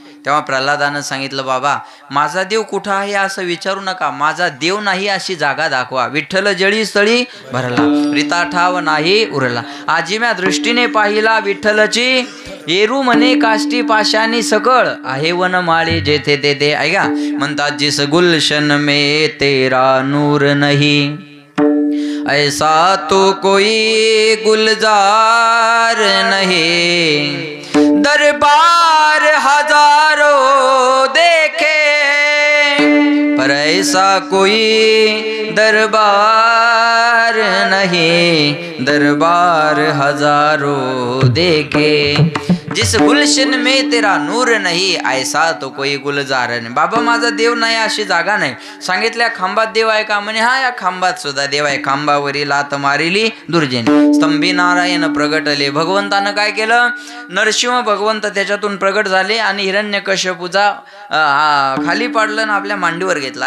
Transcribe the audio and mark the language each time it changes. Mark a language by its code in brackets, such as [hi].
[mr] तेव्हा प्रल्हादानं सांगितलं, बाबा माझा देव कुठं आहे असं विचारू नका, माझा देव नाही अशी जागा दाखवा. विठ्ठल जळी स्थळी भरला, रीता ठाव नाही उरला. आजिम्या दृष्टीने पाहिला विठ्ठलची, येरू म्हणे काष्टी पाशानी सकळ, आहे वनमाळी जेथे तेथे. ऐका, म्हणतात [hi] जिस गुलशन में तेरा नूर नहीं, ऐसा तो कोई गुलजार नहीं. दरबार हजारों देखे, पर ऐसा कोई दरबार नहीं. दरबार हजारों देखे, जिस गुलशन में तेरा नूर नाही, ऐसा तो कोई गुलजार नाही. [mr] बाबा माझा देव नाही अशी जागा नाही. सांगितल्या खांबात देव आहे का? म्हणे हा, या खांबात सुद्धा देव आहे. खांबावरी लात मारिली दुर्जनी, स्तंभी नारायण प्रगटले. भगवंतानं काय केलं? नरसिंह भगवंत त्याच्यातून प्रगट झाले आणि हिरण्यकश्यपूचा खाली पाडलं आणि आपल्या मांडीवर घेतला.